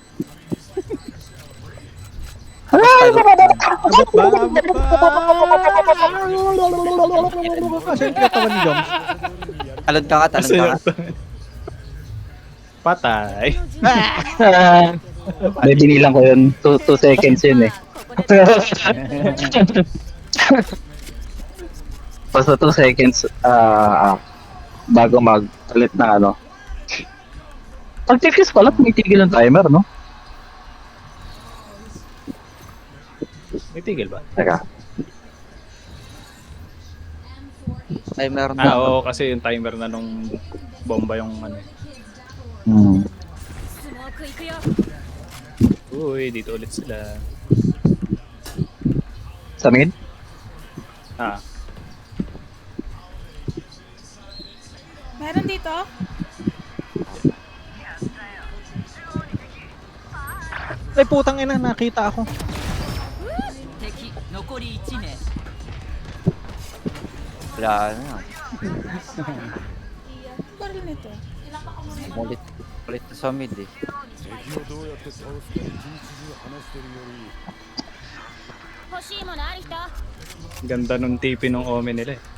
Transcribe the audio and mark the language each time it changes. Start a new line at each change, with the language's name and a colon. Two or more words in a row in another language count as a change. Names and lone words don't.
Filipino: Abot ba? Kasi yung katawan ni Joms. Talon ka. Patay. May binilang ko yun. 2 seconds yun eh.
Japanese: ここで
Filipino: Basta 2 seconds bago mag-ulit na ano. Pag defuse pala, tumitigil ang timer, no? May tigil ba? Teka. timer na. Oo, kasi yung timer na nung bomba yung ano. Hmm.
Japanese: スモーク行くよ
Filipino: Uy, dito ulit sila. Sa mid? Ah, Meron dito? Ay, putang ina, nakita ako. Wala na. Baril nito. Ulit. Ulit na sa mid eh.
Japanese: 敵をどうやって倒すか一日中話してるより欲しいものある人
Filipino: ganda nung TP nung Omen nila eh.